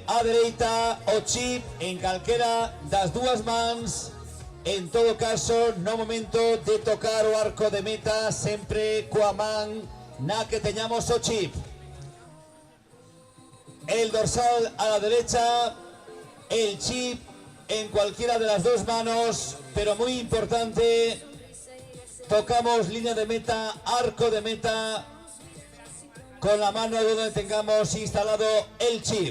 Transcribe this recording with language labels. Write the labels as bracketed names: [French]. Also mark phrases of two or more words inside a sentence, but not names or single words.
[Galician] a dereita o chip en calquera das dúas mans. En todo caso, no momento de tocar o arco de meta, sempre coa man na que teñamos o chip. [Spanish] El dorsal a la derecha, el chip en cualquiera de las dos manos, pero muy importante, tocamos línea de meta, arco de meta, con la mano donde tengamos instalado el chip.